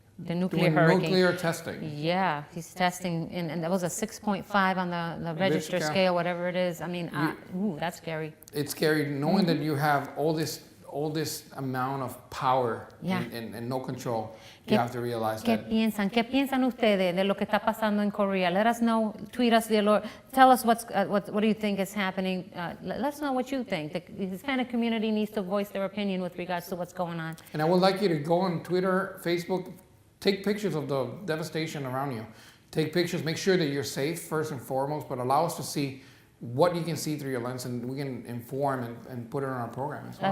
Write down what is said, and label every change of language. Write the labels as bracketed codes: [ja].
[en] Doing hurricane. nuclear testing. Yeah, he's testing, and that was a 6.5 on the register Richter scale, whatever it is. I mean, ooh, that's scary. It's scary knowing that you have all this amount of power and no control. You have to realize [es] ¿Qué [en] that. [es] piensan? ¿Qué piensan ustedes de lo que está pasando en Korea? [en] Let us know. Tweet us, dear Lord. Tell us what do you think is happening. Let us know what you think. The Hispanic community needs to voice their opinion with regards to what's going on. And I would like you to go on Twitter, Facebook, take pictures of the devastation around you. Take pictures, make sure that you're safe first and foremost, but allow us to see what you can see through your lens, and we can inform and put it on our program as well.